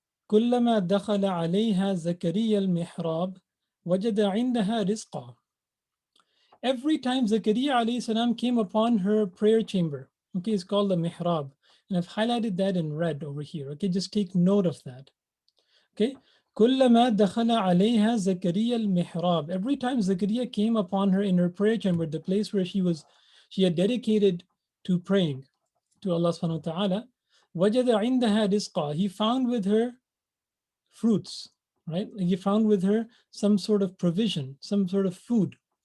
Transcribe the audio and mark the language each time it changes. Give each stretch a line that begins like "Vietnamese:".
Arabic: كلما دخل عليها زكريا المحراب وجد عندها رزقا.
English: Every time Zakaria alayhi salam came upon her prayer chamber, okay, it's called the mihrab, and I've highlighted that in red over here. Okay, just take note of that.
Arabic: Okay, كلما دخل عليها زكريا المحراب.
English: Every time Zakaria came upon her in her prayer chamber, the place where she had dedicated to praying to Allah subhanahu wa ta'ala, وجد عندها رزقا. He found with her fruits, right? He found with her some sort of provision, some sort of food.